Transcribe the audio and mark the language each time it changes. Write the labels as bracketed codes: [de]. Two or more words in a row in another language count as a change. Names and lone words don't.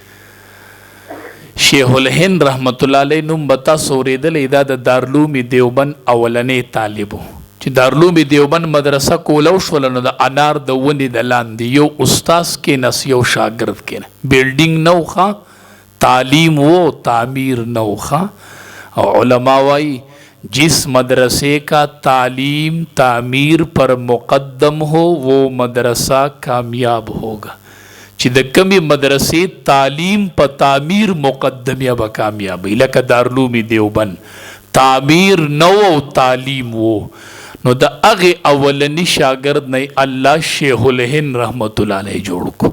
[ps] شیخ الهند رحمت الله علیه نوم به تاسو اورېدلی دا د دارالعلوم دیوبند اولنی طالب و چې دارالعلوم دیوبند مدرسه کوله وشوله نو د انار د ونې د لاندې یو استاذ کېناست یو شاګرد کېناست. بیلډینګ نه و ښه تعلیم و تعمیر نه و ښه او علما وایي [ur] جس مدرسے کا تعلیم تعمیر پر مقدم ہو وہ مدرسہ کامیاب ہوگا. [ps] چې د کمی مدرسې تعلیم په تعمیر مقدم یا به کامیابی. لکه دارالعلوم دیوبند تعمیر نو او تعلیم وو نو د هغه اولنی شاګرد نه الله شیخ الهند رحمت الله علیه جوړ کو.